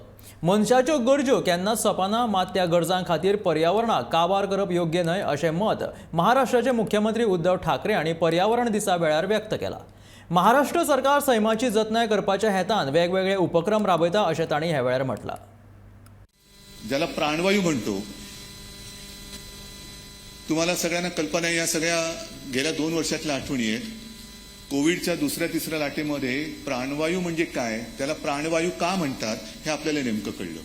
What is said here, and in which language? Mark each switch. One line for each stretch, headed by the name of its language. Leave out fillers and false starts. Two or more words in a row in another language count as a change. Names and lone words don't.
Konkani: मनशाच्यो गरजो केन्नाच सोंपना, मात त्या गरजां खातीर पर्यावरणाक काबार करप योग्य न्हय अशें मत महाराष्ट्राचे मुख्यमंत्री उद्धव ठाकरे हांणी पर्यावरण दिसा वेळार व्यक्त केलां. महाराष्ट्र सरकार सैमाची जतनाय करपाच्या हेतान वेगवेगळे उपक्रम राबयता अशें तांणी ह्या वेळार म्हटलां.
Marathi: ज्याला प्राणवायू म्हणतो, तुम्हाला सगळ्यांना कल्पना आहे, या सगळ्या गेल्या 2 वर्षातल्या आठवणी आहेत. कोविडच्या दुसऱ्या तिसऱ्या लाटेमध्ये प्राणवायू म्हणजे काय, त्याला प्राणवायू का म्हणतात हे आपल्याला नेमकं कळलं.